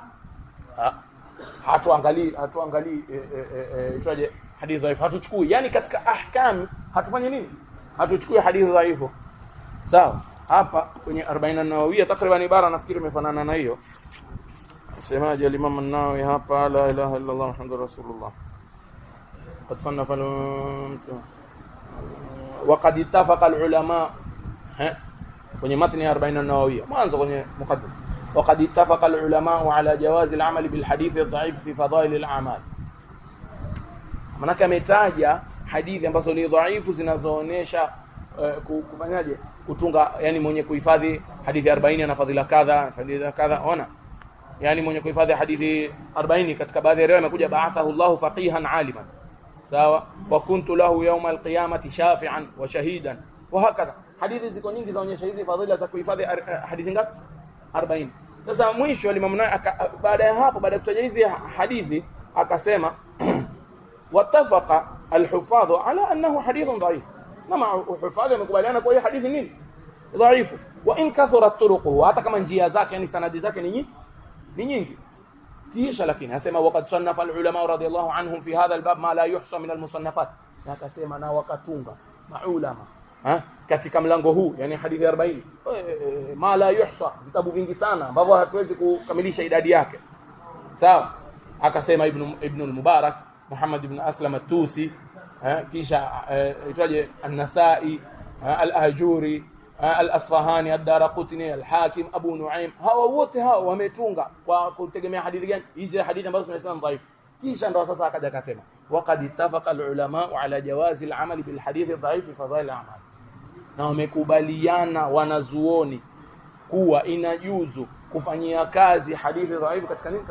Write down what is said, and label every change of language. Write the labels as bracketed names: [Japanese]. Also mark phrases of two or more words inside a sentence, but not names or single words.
[Swahili] Hatuangalii itaje hadithi dhaifu, hatuchukui, yani katika ahkam hatufanye nini, hatuchukui hadithi dhaifu. Sawa, hapa kwenye 40 an-Nawawiyya takriban ibara nafikiri imefanana na hiyo. Semaje al-Imam an-Nawawi hapa? [Arabic] لا إله إلا الله محمد رسول الله. قد صنف وقد اتفق العلماء, [Swahili] kwenye matni ya 40 an-Nawawiyya mwanzo kwenye muqaddimah, [Arabic] وقد اتفق العلماء على جواز العمل بالحديث الضعيف في فضائل الأعمال. [Swahili] Manake ametaja hadithi ambazo ni dhaifu zinazoonesha kufanyaje, kutunga, yani mwenye kuhifadhi hadithi 40 ana fadhila kadha, ona, yani mwenye kuhifadhi hadithi 40 katika baadhi ya riwaya imekuja [Arabic] بعثه الله فقيها عالما, [Swahili] sawa, [Arabic] وكنت له يوم القيامة شافعا وشهيدا, وهكذا. [Swahili] Hadithi ziko nyingi zaonyesha hizi fadhila za kuhifadhi hadithi ngapi? 40. Sasa mwisho Imam Nawawi baada ya hapo, baada ya kutaja hizi hadithi akasema [Arabic] واتفق الحفاظ على أنه حديث ضعيف, [Swahili] kama huffadh wamekubaliana kwa hiyo hadithi nini, dhaifu, [Arabic] وإن كثرت طرقه, [Swahili] hata kama njia zake yani sanadi zake ni nyingi. [Arabic] Kisha lakini asema وقد صنف العلماء رضي الله عنهم في هذا الباب ما لا يحصى من المصنفات, [Swahili] na akasema na wakatunga maulama katika mlango huu, yani hadithi 40 [Arabic] ما لا يحصى, [Swahili] vitabu vingi sana ambavyo hatuwezi kukamilisha idadi yake. Sawa, akasema ibn al-Mubarak, Muhammad ibn Aslam at-Tusi, kisha itaje an-Nasa'i, al-Ahjuri, al-Asfahani, ad-Daraqutni, al-Hakim, Abu Nuaim. Hawa wote hawa wametunga kwa kutegemea hadithi gani? Hizi hadithi ambazo tunasema dhaifu. Kisha ndo sasa akaja akasema [Arabic] وقد اتفق العلماء على جواز العمل بالحديث الضعيف في فضائل الأعمال, [Swahili] na wamekubaliana wanazuoni kuwa inajuzu kufanyia kazi hadithi dhaifu katika nini?